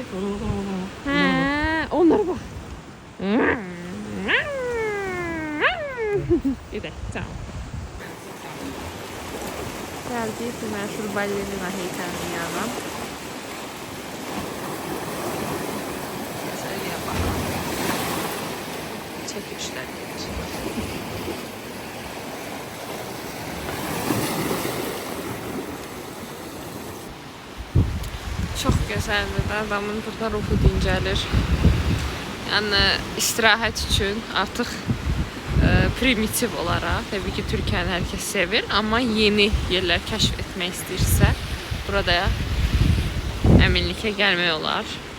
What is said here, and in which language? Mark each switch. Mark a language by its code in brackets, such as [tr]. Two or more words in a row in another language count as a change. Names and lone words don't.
[tr] He, onlara bak. Gidelim, tamam. Geldik meşhur balerina heykelinin yanına. Çekilişler gelir. [az] Çox gözəldir. Adamın burada ruhu dincəlir. Yəni istirahət üçün artıq primitiv olaraq, təbii ki, Türkiyəni hər kəs sevir, amma yeni yerlər kəşf etmək istəyirsə, burada əminlikə gəlmək olar.